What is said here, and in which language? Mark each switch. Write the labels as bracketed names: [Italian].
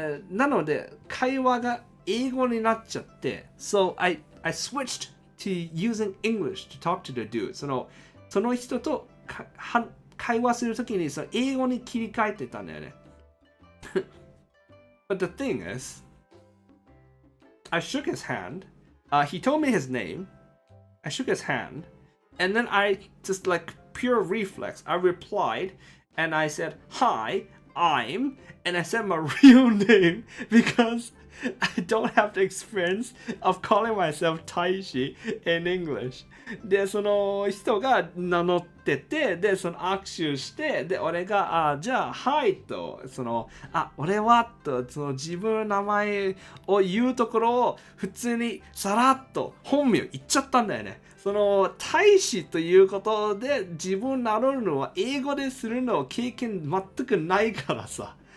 [Japanese] なので、会話が英語になっちゃって、 [English] So I switched to using English to talk to the dude. [Japanese] その人と会話するときにその英語に切り替えてたんだよね。 [English] But the thing is, I shook his hand. He told me his name. I shook his hand. And then I just like pure reflex. I replied and I said, Hi, I'm. And I said my real name because I don't have the experience of calling myself Taishi in English. [Japanese] で、その人が名乗ってて、で、その握手して、で、俺が、じゃあ、はいと、俺はと、その自分の名前を言うところを普通にさらっと本名言っちゃったんだよね。その、大使ということで自分名乗るのは英語でするの経験全くないからさ。